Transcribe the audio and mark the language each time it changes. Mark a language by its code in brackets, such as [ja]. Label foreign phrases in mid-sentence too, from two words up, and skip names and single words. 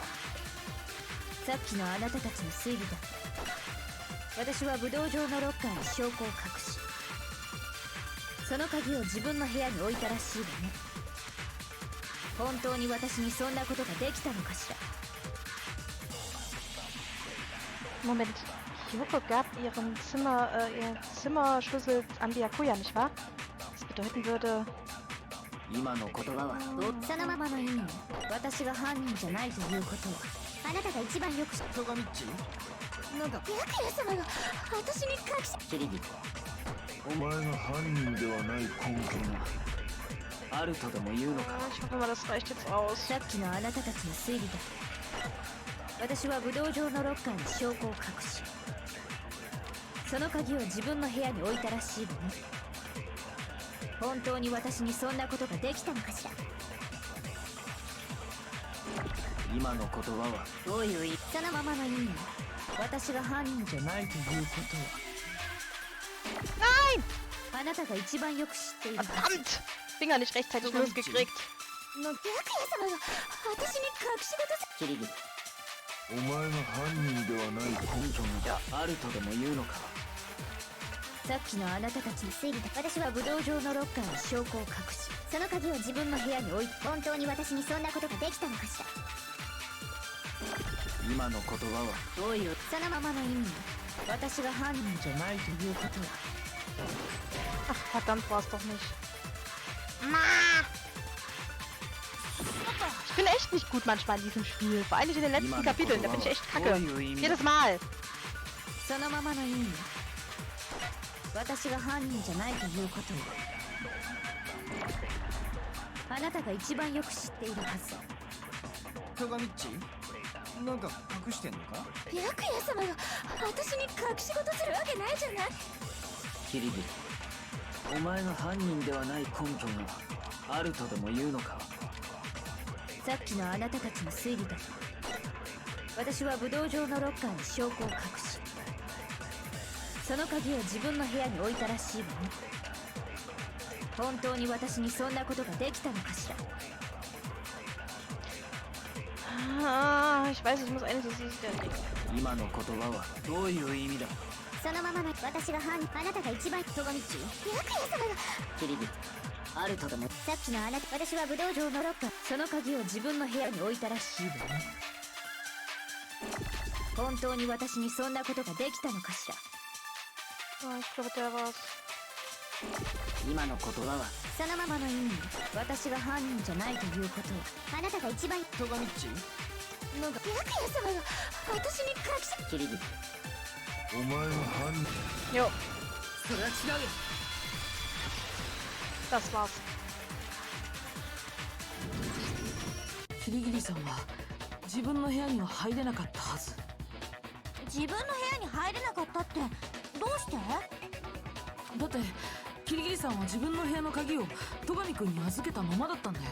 [ja] さっきのあなたたちの推理だ。私は武道場のロッカーに証拠を隠し、その鍵を自分の部屋に置いたらしいわね。本当に私にそんなことができたのかしら。 [de] Moment. Kyoko gab ihren Zimmerschlüssel an Byakuya, nicht wahr? Das bedeuten würde... [ja] 今の言葉はそのままの意味よ。私が犯人じゃないということはあなたが一番よく知って戸上っち、なんか白夜様が私に隠し。キリギ、お前が犯人ではない根拠があるとでも言うのか？ [de] Ich hoffe mal, das reicht jetzt aus. [ja] さっきのあなたたちの推理だ。私は武道場のロッカーに証拠を隠し、その鍵を自分の部屋に置いたらしいわね。本当に私にそんなことができたのかしら。今の言葉はどういう意味？そのままの意味よ。私が犯人じゃないということは [de] Nein! [ja] あなたが一番よく知っているはず。 [de] Verdammt! Finger nicht rechtzeitig losgekriegt. [ja] 白夜様が私に隠し事す。キリギ、お前が犯人ではない根拠があるとでも言うのか？さっきのあなたたちの推理だ。私は武道場のロッカーに証拠を隠し、その鍵を自分の部屋に置いて、本当に私にそんなことができたのかしら。今の言葉はどういう？そのままの意味よ。私が犯人じゃないということは。 [de] Ach, verdammt war es doch nicht. Ich bin echt nicht gut manchmal in diesem Spiel. Vor allem in den letzten Kapiteln, da bin ich echt kacke. Jedes Mal. [ja] そのままの意味よ。私が犯人じゃないということはあなたが一番よく知っているはず。戸上っち、なんか隠してんのか？白夜様が私に隠し事するわけないじゃない。キリギ、お前が犯人ではない根拠があるとでも言うのか？さっきのあなたたちの推理だ。私は武道場のロッカーに証拠を隠し、その鍵を自分の部屋に置いたらしいわね。本当に私にそんなことができたのかしら。 [de] Ah, ich weiß, ich muss eigentlich so sicher denken. [ja] 今の言葉はどういう意味だ？そのままの私が犯人、あなたが一番。戸上っち、白夜様がキリギ、あるとでも。さっきのあなた、私は武道場のロッカー、その鍵を自分の部屋に置いたらしいわね。本当に私にそんなことができたのかしら。 [de] Oh, ich glaube, der war's. [ja] 今の言葉はそのままの意味よ。私が犯人じゃないということはあなたが一番。戸上っち、なんか白夜様が私に隠し。キリギ、お前が犯人 [de] Jo, [ja] それは違うよ。 [de] das war's. [ja] キリギリさんは自分の部屋には入れなかったはず。自分の部屋に入れなかったってどうして？だってキリギリさんは自分の部屋の鍵を戸上くんに預けたままだったんだよ。